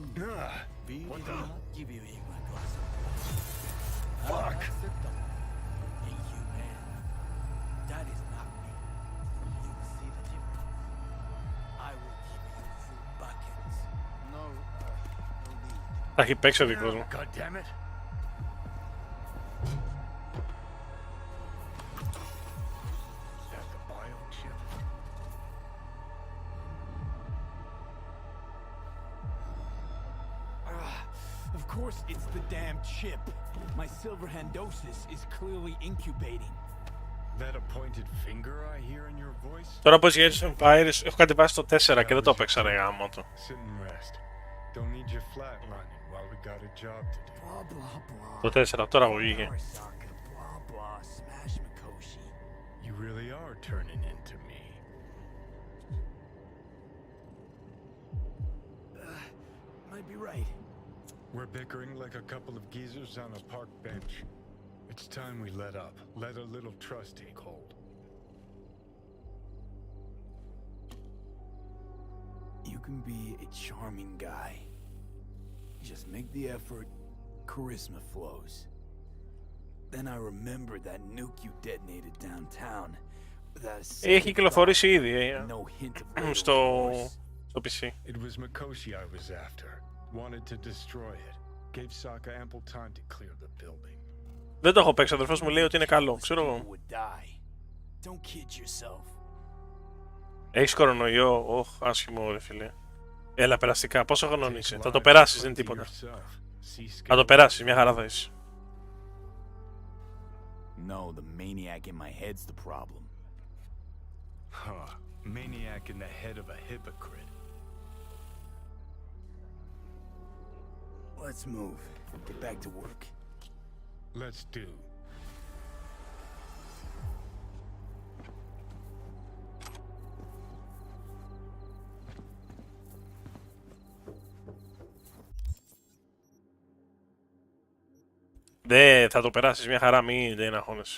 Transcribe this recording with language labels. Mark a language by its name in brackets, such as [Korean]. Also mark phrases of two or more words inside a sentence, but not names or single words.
[English] V What will the- not give you even a glass of water. Fuck! Inhuman. That is not me. You see the difference? I will give you full buckets. No, no need. [Greek] Τα έχει παίξει ο δικός μου. [English] God damn it! Is that the bio chip? Of course it's the damn chip. My silver handosis is clearly incubating. That a pointed finger I hear in your voice? [Greek] Τώρα πως για Age of Empires έχω κατεβάσει το 4 και δεν το έπαιξα ρε γάμο του. [English] Sit and rest. Don't need you flatlining while we got a job to do. Blah blah blah. [Greek] Το 4 τώρα που βγήκε. [English] Arasaka, blah blah, smash Mikoshi. You really are turning into me. Might be right. We're bickering like a couple of geezers on a park bench. It's time we let up. Let a little trust take hold. You can be a charming guy. Just make the effort, charisma flows. Then I remember that nuke you detonated downtown. [Greek] Έχει κυκλοφορήσει ήδη [English] No hint of [Greek] στο PC. [English] It was Mikoshi I was after. Wanted to destroy it. Gave Sokka ample time to clear the building. [Greek] Δεν το έχω παίξει, ο αδερφός μου λέει ότι είναι καλό, ξέρω εγώ. [English] Don't kid yourself. [Greek] Έχεις κορονοϊό, όχ, άσχημο ρε φίλε. Έλα περαστικά, πόσο χρονών είσαι, θα το περάσεις, δεν είναι τίποτα. Θα το περάσεις, μια χαρά θα είσαι. [English] No, the maniac in my head's the problem. Huh. Maniac in the head of a hypocrite. Let's move. Get back to work. Let's do. [Greek] Δεν θα το περάσεις μια χαρά, μην αγχώνεσαι.